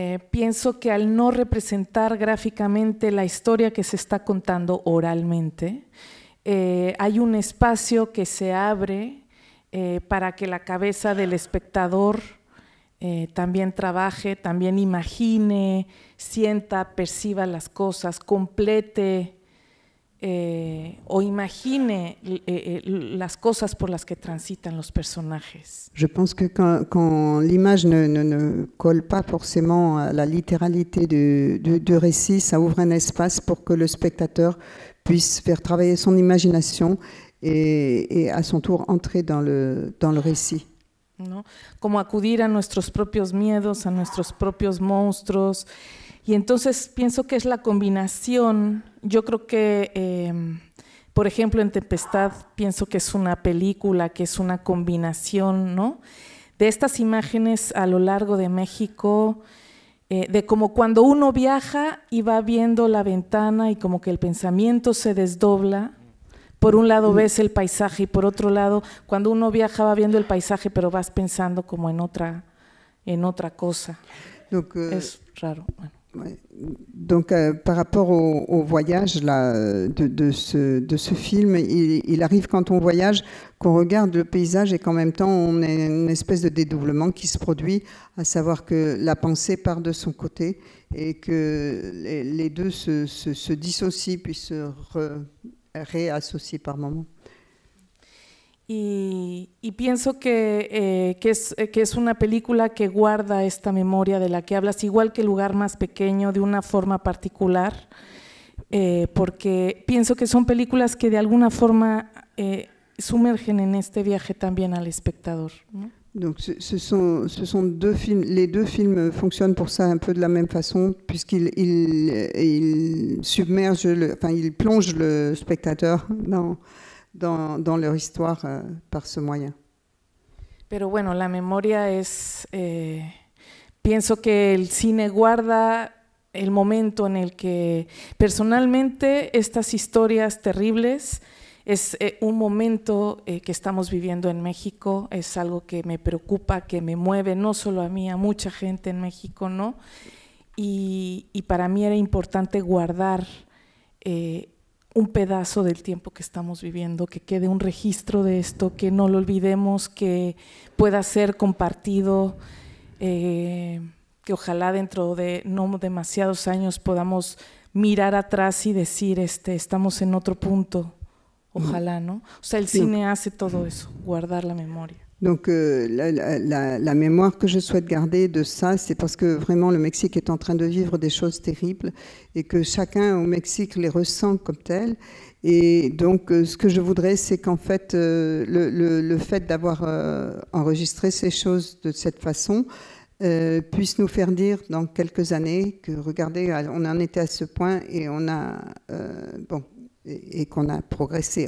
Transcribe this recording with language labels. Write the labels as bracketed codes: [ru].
[es] Pienso que al no representar gráficamente la historia que se está contando oralmente, hay un espacio que se abre para que la cabeza del espectador también trabaje, también imagine, sienta, perciba las cosas, complete o imagine las cosas por las que transitan los personajes. [fr] Je pense que quand l'image ne colle pas forcément à la littéralité du récit, ça ouvre un espace pour que le spectateur puisse faire travailler son imagination et à son tour entrer dans le récit. [es] ¿No? Como acudir a nuestros propios miedos, a nuestros propios monstruos. Y entonces pienso que es la combinación. Yo creo que, por ejemplo, en Tempestad, pienso que es una película, que es una combinación, ¿no?, de estas imágenes a lo largo de México, de como cuando uno viaja y va viendo la ventana y como que el pensamiento se desdobla. Por un lado ves el paisaje y por otro lado, cuando uno viaja va viendo el paisaje, pero vas pensando como en otra cosa. [fr] Donc, [es] es raro. Bueno. [fr] Ouais. Donc, par rapport au voyage là, de ce film, il arrive quand on voyage qu'on regarde le paysage et qu'en même temps on a une espèce de dédoublement qui se produit, à savoir que la pensée part de son côté et que les deux se dissocient puis se réassocient par moments. [es] Y pienso que es una película que guarda esta memoria de la que hablas, igual que El Lugar Más Pequeño, de una forma particular, porque pienso que son películas que de alguna forma sumergen en este viaje también al espectador, ¿no? [fr] Donc ce sont deux films, les deux films fonctionnent pour ça un peu de la même façon, puisqu'ils submergent, ils plongent le spectateur dans leur histoire par ce moyen. [es] Pero bueno, la memoria es, pienso que el cine guarda el momento en el que personalmente estas historias terribles Es un momento que estamos viviendo en México, es algo que me preocupa, que me mueve, no solo a mí, a mucha gente en México, ¿no? Y para mí era importante guardar un pedazo del tiempo que estamos viviendo, que quede un registro de esto, que no lo olvidemos, que pueda ser compartido, que ojalá dentro de no demasiados años podamos mirar atrás y decir, estamos en otro punto, ojalá, ¿no? O sea, el cine hace todo eso, guardar la memoria. [fr] Donc la mémoire que je souhaite garder de ça, c'est parce que vraiment le Mexique est en train de vivre des choses terribles et que chacun au Mexique les ressent comme telles. Et donc ce que je voudrais, c'est qu'en fait le fait d'avoir enregistré ces choses de cette façon puisse nous faire dire dans quelques années que regardez, on en était à ce point et on a et qu'on a progressé.